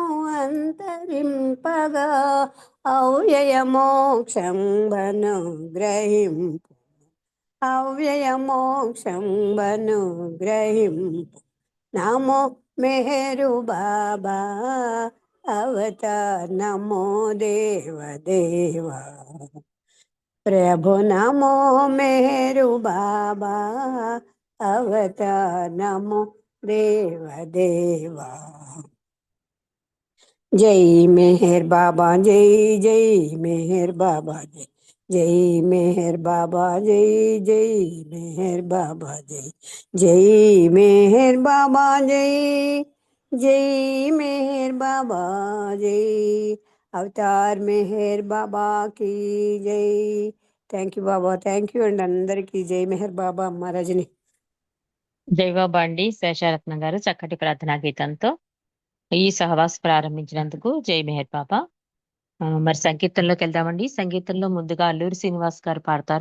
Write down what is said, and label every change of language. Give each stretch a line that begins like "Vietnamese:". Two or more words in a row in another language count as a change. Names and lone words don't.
Telugu: అంతరింపగా అవ్యయ మోక్షం బను గ్రహింపు అవ్యయ మోక్షం బను గ్రహింపు
Sanskrit: నమో మెహరు బాబా అవతార్ నమో దేవ దేవా प्रभु नमो मेरु बाबा अवतार नमो देव देवा
Hindi: जय मेहर बाबा जय जय मेहर बाबा जय जय मेहर बाबा जय जय मेहर बाबा जय जय मेहर बाबा जय जय मेहर बाबा जय अवतार मेहर बाबा की जय।
English: thank you
Telugu: బాబా థ్యాంక్ యూ అండి అందరికీ జై మెహర్ బాబా అమ్మ రజని జై బాబా అండి. శేషారత్నం గారు చక్కటి ప్రార్థనా గీతంతో ఈ సహవాస్ ప్రారంభించినందుకు జై మెహర్ బాబా. మరి సంకీర్తనలోకి వెళ్దామండి. సంగీతంలో ముందుగా అల్లూరి శ్రీనివాస్ గారు పాడతారు.